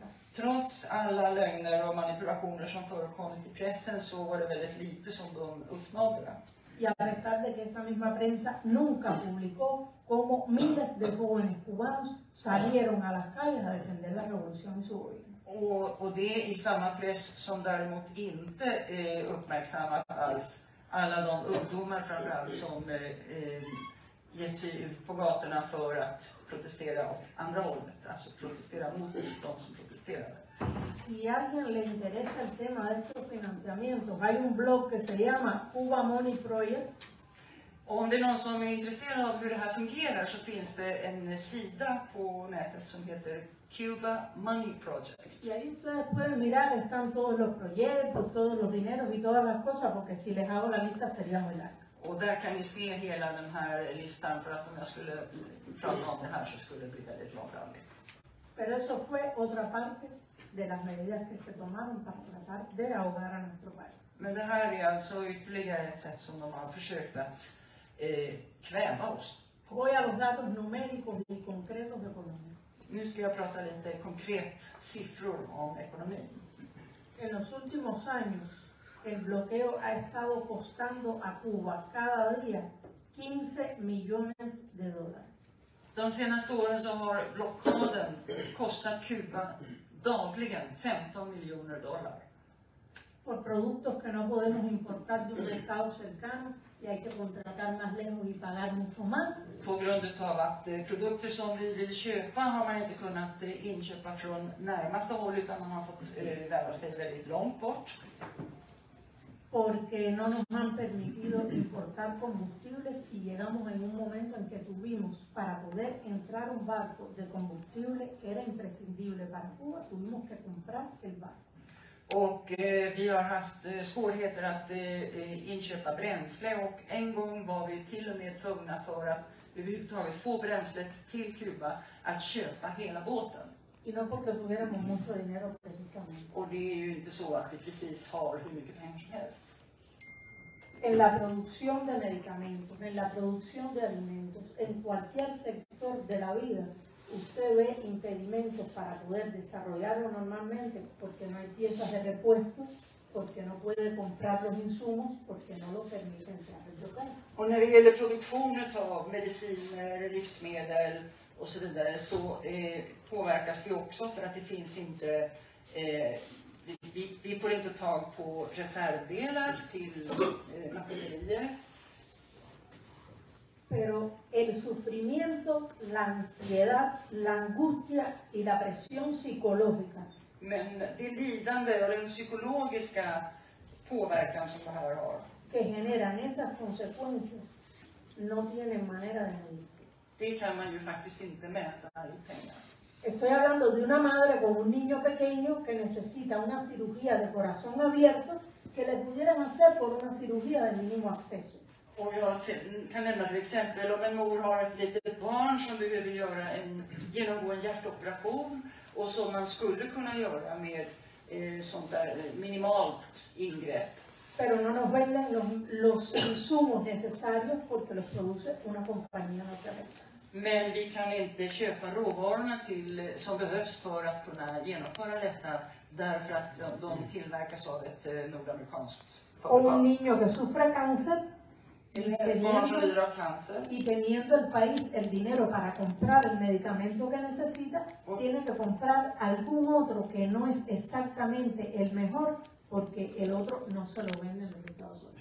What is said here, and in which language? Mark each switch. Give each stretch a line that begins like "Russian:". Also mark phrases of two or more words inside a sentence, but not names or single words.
Swedish: Trots alla lögner och manipulationer som förekommit i pressen så var det väldigt lite som de uppnådde.
Spanish: Y a pesar de que esa misma prensa nunca publicó cómo miles de jóvenes cubanos salieron a las calles a defender la revolución y su gobierno.
Swedish: Och det i samma press som däremot inte uppmärksammat alls alla de ungdomar framförallt som gett sig ut på gatorna för att protestera åt andra hållet, alltså protestera mot de som protesterade.
Spanish: Si a alguien le interesa el tema de estos financiamientos, hay un blog que se llama Cuba Money Project.
Swedish: Och om det är någon som är intresserad av hur det här fungerar så finns det en sida på nätet som heter Cuba Money Project.
Spanish: Y ahí ustedes pueden mirar, están todos los proyectos, todos los dineros y todas las cosas, porque si les hago la lista sería muy larga.
Swedish: Och där kan ni se hela den här listan, för att om jag skulle prata om det här så skulle det bli väldigt långrandigt.
Spanish: Pero eso fue otra parte de las medidas que se tomaron para tratar de ahogar a nuestro país.
Swedish: Men det här är alltså ytterligare ett sätt som de har försökt att kväva oss.
Spanish: Voy a los datos numéricos y concretos económicos.
Swedish: Nu ska jag prata lite konkret siffror om ekonomin.
Spanish: En los últimos años, el bloqueo ha estado costando a Cuba cada día 15 millones de dólares.
Swedish: De senaste åren så har blockaden kostat Kuba dagligen 15 miljoner dollar.
Spanish: Por productos que no podemos importar de un mercado cercano y hay que contratar más lejos y pagar mucho más.
Swedish: På grund av att produkter som vi vill köpa har man inte kunnat inköpa från närmaste håll utan man har fått röra sig väldigt långt bort.
Spanish: Porque no nos han permitido importar combustibles y llegamos en un momento en que tuvimos, para poder entrar un barco de combustible que era imprescindible para Cuba, tuvimos que comprar el barco.
Swedish: Och vi har haft svårigheter att inköpa bränsle och en gång var vi till och med tvungna för att överhuvudtaget få bränslet till Kuba att köpa hela båten.
Spanish: Y no porque tuviéramos mucho dinero precisamente.
Swedish: Och det är ju inte så att vi precis har hur mycket pengar som helst.
Spanish: En la producción de medicamentos, en la producción de alimentos, en cualquier sector de la vida, usted ve impedimentos para poder desarrollarlo normalmente porque no hay piezas de repuesto, porque no puede comprar los insumos, porque no lo permite entrar el local.
Swedish: Och när det gäller produktionen av mediciner, livsmedel och så vidare så påverkas vi också för att det finns inte, vi får inte tag på reservdelar till maskinerier.
Spanish: Pero el sufrimiento, la ansiedad, la angustia y la presión psicológica
Swedish: Men det lidande och den psykologiska påverkan som det här har,
Spanish: que generan esas consecuencias no tienen manera de medirse.
Swedish: det kan man ju faktiskt inte mäta i pengar.
Spanish: Estoy hablando de una madre con un niño pequeño que necesita una cirugía de corazón abierto que le pudieran hacer por una cirugía de mínimo acceso.
Swedish: Och jag kan nämna till exempel om en mor har ett litet barn som behöver genomgå en hjärtoperation och som man skulle kunna göra med sånt där minimalt ingrepp.
Spanish: Pero no nos venden los insumos necesarios porque los produce una compañía norteamericana.
Swedish: Men vi kan inte köpa råvarorna som behövs för att kunna genomföra detta därför att de tillverkas av ett nordamerikanskt
Spanish: O un
Swedish: företag.
Spanish: niño que sufre cáncer
Swedish: Ett barn som lider av cancer.
Spanish: y teniendo el país el dinero para comprar el medicamento que necesita, tiene que comprar algún otro que no es exactamente el mejor porque el otro no se lo venden en los Estados Unidos.